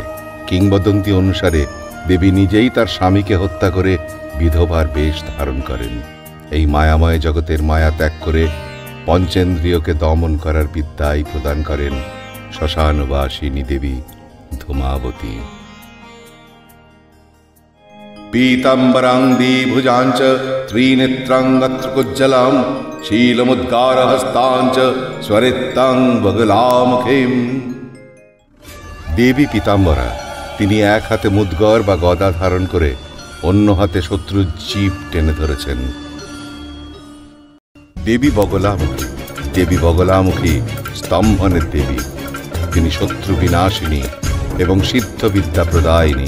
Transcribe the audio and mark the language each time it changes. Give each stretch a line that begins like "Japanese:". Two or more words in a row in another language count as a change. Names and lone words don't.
Bangla: কিংবদন্তি অনুসারে দেবী নিজেই তার স্বামীকে হত্যা করে বিধবার বেশ ধারণ করেন। এই মায়াময় জগতের মায়া ত্যাগ করে পঞ্চেন্দ্রিয়কে দমন করার বিদ্যাই প্রদান করেন শ্মশানবাসিনী দেবী ধূমাবতী।
Sanskrit: पीताम्बरां द्विभुजाञ्च त्रिनेत्रां अत्रकुज्जलां शीलमुद्गारहस्तां च स्वरितां बगलामुखीं।
Bangla: দেবী পীতাম্বরা, তিনি এক হাতে মুদ্গর বা গদা ধারণ করে অন্য হাতে শত্রুর জিভ টেনে ধরেছেন। দেবী বগলামুখী, দেবী বগলামুখী স্তম্ভনের দেবী। তিনি শত্রু বিনাশিনী এবং সিদ্ধ বিদ্যা প্রদায়িনী।